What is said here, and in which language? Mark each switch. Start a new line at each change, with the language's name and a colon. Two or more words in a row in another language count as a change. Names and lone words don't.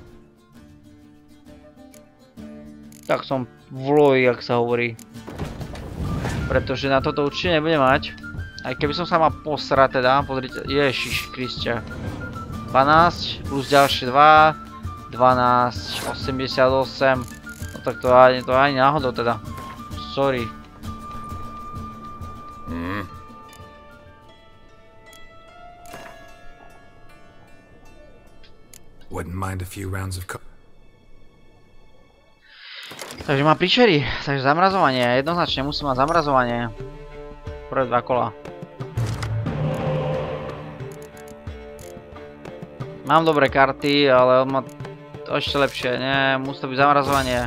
Slovak: Tak som v loji, jak sa hovorí. Pretože na toto určite nebudem mať. Aj keby som sa mal posrať teda, pozrite, ježiš Kristia. 12 plus ďalšie 2, 12, 88. No tak to ani náhodou teda. Sorry.
English: Wouldn't mind a few rounds of
Slovak: Takže má príšery, takže zamrazovanie, jednoznačne musím mať zamrazovanie. Prvé 2 kola. Mám dobré karty, ale on má ešte lepšie. Nie, musí to byť zamrazovanie.